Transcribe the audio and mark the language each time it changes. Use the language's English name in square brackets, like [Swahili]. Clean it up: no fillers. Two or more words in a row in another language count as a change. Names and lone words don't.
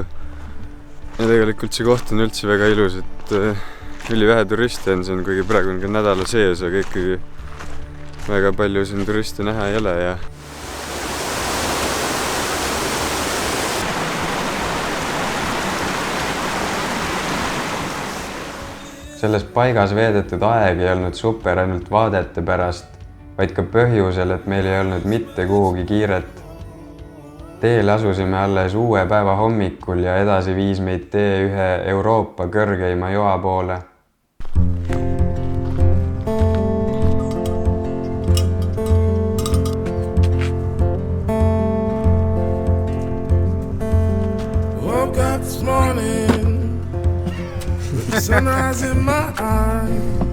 [Estonian] Ja tegelikult see koht on üldse väga ilus, et ülivähe turiste on siin, kuigi praegu on ka nädala sees, aga ikkagi väga palju siin turiste näha ei ole ja selles paigas veedetud aeg ei olnud super ainult vaadete pärast, vaid ka põhjusel, et meil ei olnud mitte kuhugi kiiret. Teele asusime alles uue päeva hommikul ja edasi viis meid tee ühe Euroopa kõrgeima joa poole. [English] Woke up this morning with the sunrise in my eyes.